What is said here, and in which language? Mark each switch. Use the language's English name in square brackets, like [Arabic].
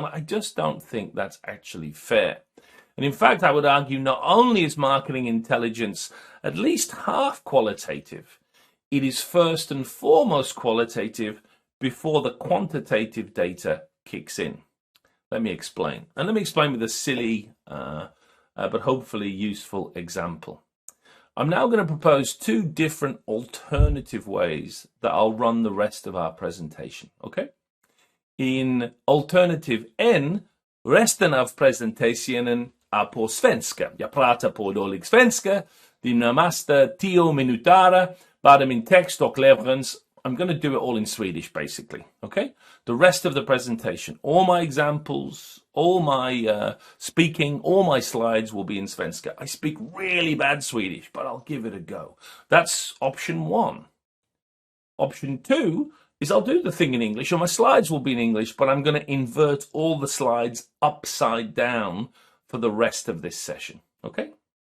[English] And I just don't think that's actually fair. And in fact, I would argue not only is marketing intelligence at least half qualitative, it is first and foremost qualitative before the quantitative data kicks in. Let me explain. And let me explain with a silly but hopefully useful example. I'm now going to propose two different alternative ways that I'll run the rest of our presentation, okay? In alternative N, [Swedish] resten av presentationen är på svenska. Jag pratar på dålig svenska. De närmaste 10 minuter, bara min text och leverans. [English] I'm going to do it all in Swedish, basically, okay? The rest of the presentation, all my examples, all my speaking, all my slides will be in svenska. I speak really bad Swedish, but I'll give it a go. That's option one. Option two is I'll do the thing in English, and my slides will be in English, but I'm going to invert all the slides upside down for the rest of this session, okay?